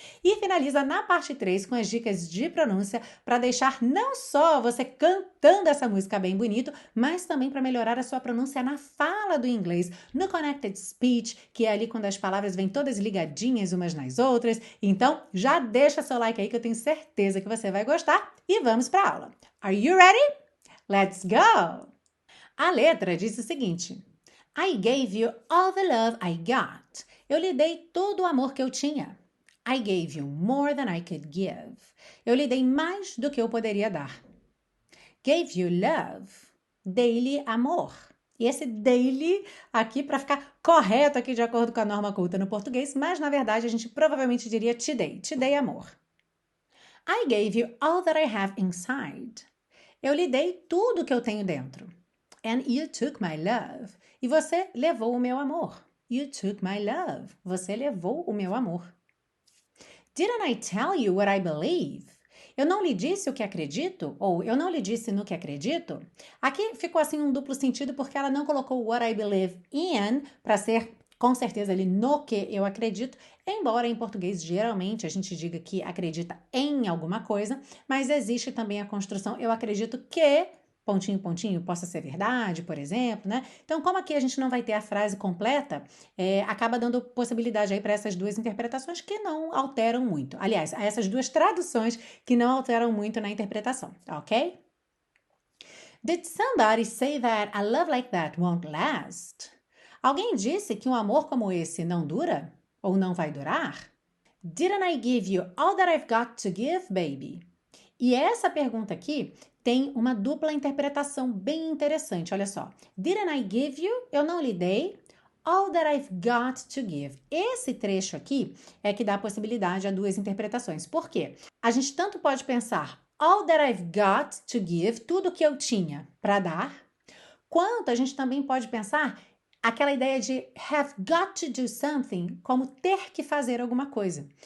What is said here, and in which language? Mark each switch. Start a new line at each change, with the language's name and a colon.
Portuguese: E finaliza na parte 3, com as dicas de pronúncia, para deixar não só você cantando essa música bem bonito, mas também para melhorar a sua pronúncia na fala do inglês, no Connected Speech, que é ali quando as palavras vêm todas ligadinhas umas nas outras. Então, já deixa seu like aí que eu tenho certeza que você vai gostar e vamos para a aula.
English: Are you ready? Let's go!
Portuguese: A letra diz o seguinte:
English: I gave you all the love I got.
Portuguese: Eu lhe dei todo o amor que eu tinha.
English: I gave you more than I could give.
Portuguese: Eu lhe dei mais do que eu poderia dar.
English: Gave you love.
Portuguese: Dei-lhe amor. E esse daily aqui, para ficar correto aqui de acordo com a norma culta no português, mas na verdade a gente provavelmente diria te dei amor.
English: I gave you all that I have inside.
Portuguese: Eu lhe dei tudo que eu tenho dentro.
English: And you took my love.
Portuguese: E você levou o meu amor.
English: You took my love.
Portuguese: Você levou o meu amor.
English: Didn't I tell you what I believe?
Portuguese: Eu não lhe disse o que acredito? Ou eu não lhe disse no que acredito? Aqui ficou assim um duplo sentido porque ela não colocou
English: what I believe in
Portuguese: para ser com certeza ali no que eu acredito, embora em português geralmente a gente diga que acredita em alguma coisa, mas existe também a construção eu acredito que pontinho, pontinho, possa ser verdade, por exemplo, né? Então, como aqui a gente não vai ter a frase completa, acaba dando possibilidade aí para essas duas interpretações que não alteram muito. Aliás, essas duas traduções que não alteram muito na interpretação, ok?
English: Did somebody say that a love like that won't last?
Portuguese: Alguém disse que um amor como esse não dura? Ou não vai durar?
English: Didn't I give you all that I've got to give, baby?
Portuguese: E essa pergunta aqui tem uma dupla interpretação bem interessante, olha só.
English: Didn't I give you?
Portuguese: Eu não lhe dei.
English: All that I've got to give.
Portuguese: Esse trecho aqui é que dá a possibilidade a duas interpretações. Por quê? A gente tanto pode pensar
English: all that I've got to give,
Portuguese: tudo que eu tinha para dar, quanto a gente também pode pensar aquela ideia de
English: have got to do something,
Portuguese: como ter que fazer alguma coisa.